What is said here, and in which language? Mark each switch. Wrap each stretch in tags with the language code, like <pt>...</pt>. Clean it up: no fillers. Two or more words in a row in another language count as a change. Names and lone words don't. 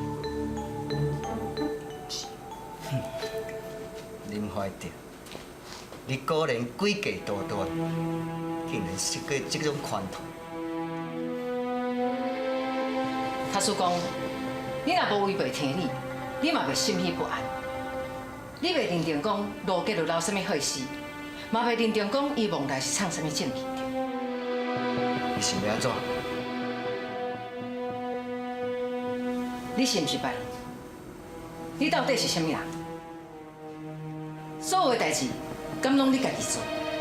<nan>林怀德，你果然诡计多端，竟然设计这种款头。他叔讲，你若无违背天理，你嘛袂心绪不安。你袂认定讲罗杰有留什么好事，嘛袂认定讲伊梦内是藏什么证据。你想要安怎？你是毋是白？你到底是什么人？所有的代志，敢拢你家己做？</nan>